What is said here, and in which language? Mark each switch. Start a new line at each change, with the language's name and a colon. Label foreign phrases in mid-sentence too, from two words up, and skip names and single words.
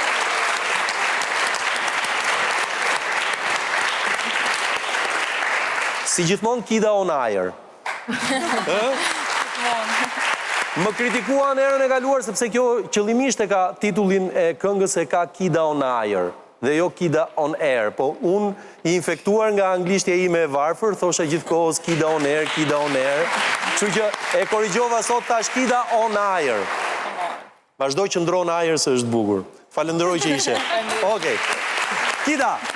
Albanian: Si gjithmonë Kida on air. Më kritikuan erën e kaluar sepse kjo qëllimisht e ka titullin e këngës e ka Kida on air dhe jo Kida on air, po unë i infektuar nga anglishtja ime e varfër, thosha gjithkohës Kida on air, Kida on air, kështu që e korrigjova sot tash Kida on air. Vazhdoj që ndron air se është bukur. Falenderoj që ishe. Okej. Kida.